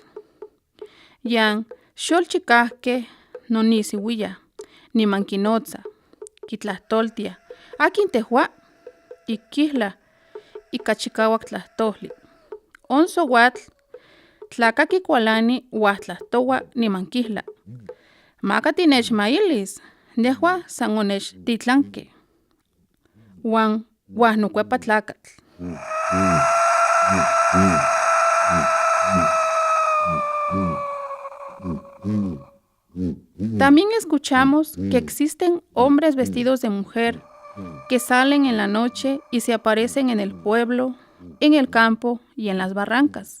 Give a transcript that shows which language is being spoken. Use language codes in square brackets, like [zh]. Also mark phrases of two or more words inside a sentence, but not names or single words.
[nah] Yan xolchikahke nonisiwilla, niman kinotza, kitlahtoltia, akin tehua, ikihla, ikachikawak tlahtohli. Onsowatl, tlakakikualani wahtlahttowa niman kihla. Maka tinechmailis, nehua san onechtitlanke. Wan wahnokuepa tlakatl. [es] También escuchamos que existen hombres vestidos de mujer que salen en la noche y se aparecen en el pueblo, en el campo y en las barrancas.